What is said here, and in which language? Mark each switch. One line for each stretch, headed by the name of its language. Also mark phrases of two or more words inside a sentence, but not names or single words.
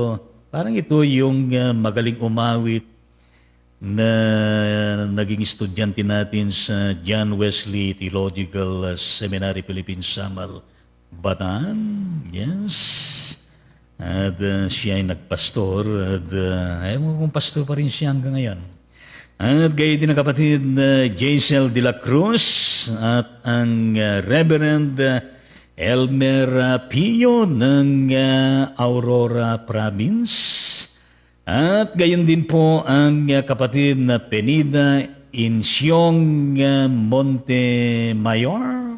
Filipino: Parang ito yung magaling umawit na naging estudyante natin sa John Wesley Theological Seminary, Philippines, Samal, Bataan. Yes. At siya ay nagpastor. At ayaw kung pastor pa rin siya hanggang ngayon. At gaya din ang kapatid Jaisel de la Cruz at ang Reverend Elmer Pio ng Aurora Province. At gayon din po ang kapatid na Penida Insyong Montemayor.